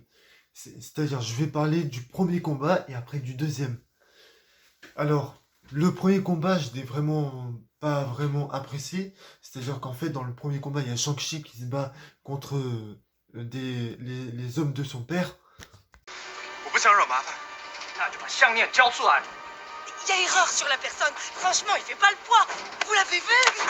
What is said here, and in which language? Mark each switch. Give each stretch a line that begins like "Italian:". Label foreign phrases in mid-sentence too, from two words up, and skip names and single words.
French: C'est-à-dire, je vais parler du premier combat et après du deuxième. Alors, le premier combat, je n'ai vraiment pas vraiment apprécié. C'est-à-dire qu'en fait, dans le premier combat, il y a Shang-Chi qui se bat contre les hommes de son père.
Chinese: 我不想惹麻烦，那就把项链交出来。
French: Il y a erreur sur la personne. Franchement, il fait pas le poids. Vous l'avez vu?